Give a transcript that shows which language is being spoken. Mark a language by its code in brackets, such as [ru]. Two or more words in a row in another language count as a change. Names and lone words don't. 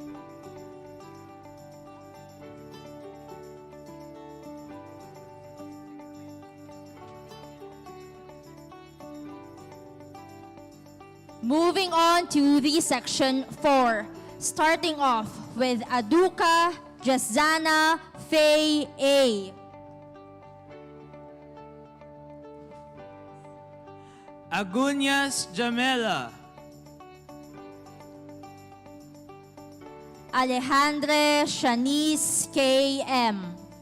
[en] Moving on to the section 4, starting off with Aduka Jazana Faye A. Agunyas Jamela. Alejandre Shanice K.M.